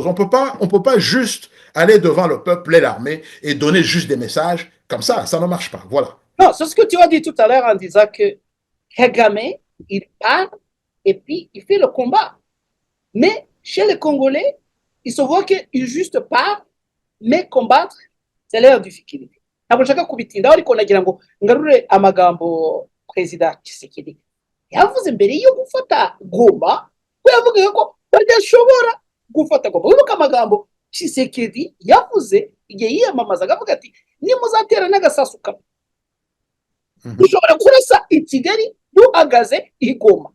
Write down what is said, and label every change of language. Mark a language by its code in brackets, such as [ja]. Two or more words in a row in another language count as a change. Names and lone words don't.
[fr] On peut pas juste aller devant le peuple et l'armée et donner juste des messages comme ça ne marche pas. Voilà. Non, c'est ce que tu as dit tout à l'heure en disant que Kagame, il part et puis il fait le combat. Mais chez les Congolais, il se voit qu'il juste part, mais combattre, c'est leur difficulté. [rw] Ntabwo nshaka kubitindaho ariko nagira ngo ngarure amagambo Perezida Tshisekedi yavuze mbere yo gufata Goma, ko yavugaga ko badashobora gufata Goma. Wibuka amagambo Tshisekedi yavuze igihe yiyamamazaga avuga ati nimuzatera n'agasasu kamwe ushobora kurasa i Kigali duhagaze i Goma.